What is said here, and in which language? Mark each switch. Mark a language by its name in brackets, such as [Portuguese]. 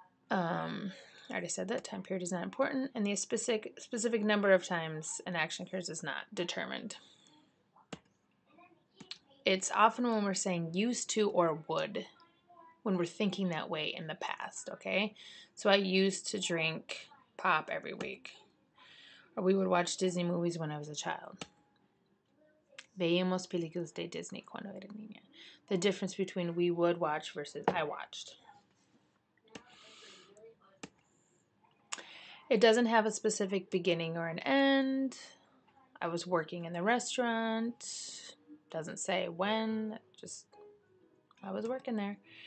[English] I already said that time period is not important, and the specific number of times an action occurs is not determined. It's often when we're saying used to or would, when we're thinking that way in the past, okay? So I used to drink pop every week. Or we would watch Disney movies when I was a child. [Spanish] Veíamos películas de Disney cuando era niña. [English] The difference between we would watch versus I watched. It doesn't have a specific beginning or an end. I was working in the restaurant. Doesn't say when, just I was working there.